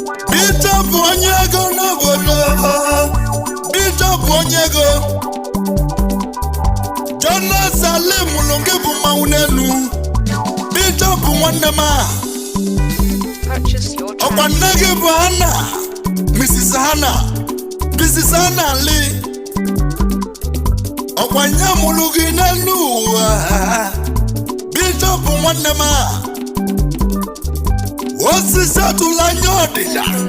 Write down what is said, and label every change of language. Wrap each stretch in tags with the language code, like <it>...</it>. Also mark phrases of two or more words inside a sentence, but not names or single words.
<ig>Bishop onye ego n'obodo. Bishop onye ego. Jonas Ali mụrụ gị bụ mmanwụ n'elu. Bishop nwanne m a.</ig> <en>Purchase your Ọkwa tracks.</en> <ig>nne gị bụ Hannah, Missus Hannah, Missus Hannah Lee. Ọkwa nye mụrụ gị n'elu ụwa. Bishop nwanne m a. Osisi atụla anya ọdịda.</ig>